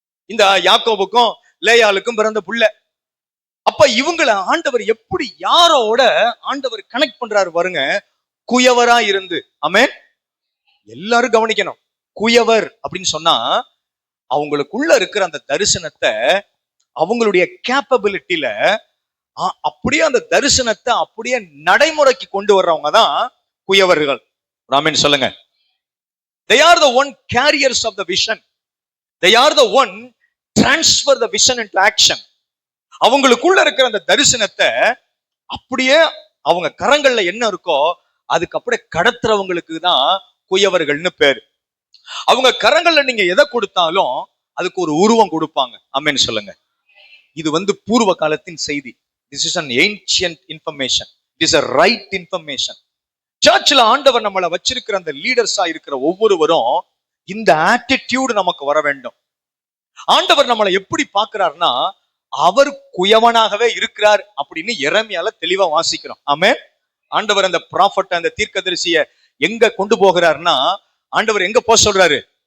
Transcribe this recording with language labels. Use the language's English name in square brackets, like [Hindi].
[Tamil] இந்த யாக்கோபுக்கும் லேயாளுக்கும் பிறந்த புள்ள. அப்ப இவங்களை ஆண்டவர் எப்படி யாரோட ஆண்டவர் கனெக்ட் பண்றாரு பாருங்க, குயவரா இருந்து. ஆமென். எல்லாரும் கவனிக்கணும். குயவர் அப்படின்னு சொன்னா அவங்களுக்குள்ள இருக்கிற அந்த தரிசனத்தை அவங்களுடைய கேப்பபிலிட்டியில அப்படியே அந்த தரிசனத்தை அப்படியே நடைமுறைக்கு கொண்டு வர்றவங்க தான் குயவர்கள். ஆமென் சொல்லுங்க. [English] They are the one carriers of the vision. They are the one transfer the vision into action. [Tamil] அவங்களுக்குள்ள இருக்கிற அந்த தரிசனத்தை அப்படியே அவங்க கரங்கள்ல என்ன இருக்கோ அதுக்கு அப்படியே கடத்துறவங்களுக்கு தான் குயவர்கள்னு பேரு. அவங்க கரங்கள்ல நீங்க எதை கொடுத்தாலும் அதுக்கு ஒரு உருவம் கொடுப்பாங்க. ஆமென் சொல்லுங்க. இது பூர்வ காலத்தின் செய்தி. [English] This is an ancient information. It is a right information. [Tamil] சர்ச்சில் ஆண்டவர் நம்மளை வச்சிருக்கிற அந்த லீடர்ஸா இருக்கிற ஒவ்வொருவரும் இந்த ஆட்டிடியூட் நமக்கு வர வேண்டும். ஆண்டவர் நம்மளை எப்படி பார்க்கிறார்னா அவர் குயவனாகவே இருக்கிறார் அப்படின்னு எரேமியால தெளிவா வாசிக்கிறோம். ஆமென். ஆண்டவர் அந்த ப்ராஃபட் அந்த தீர்க்கதரிசியை எங்க கொண்டு போகிறார்னா, ஆண்டவர் எங்க போக சொல்றாரு?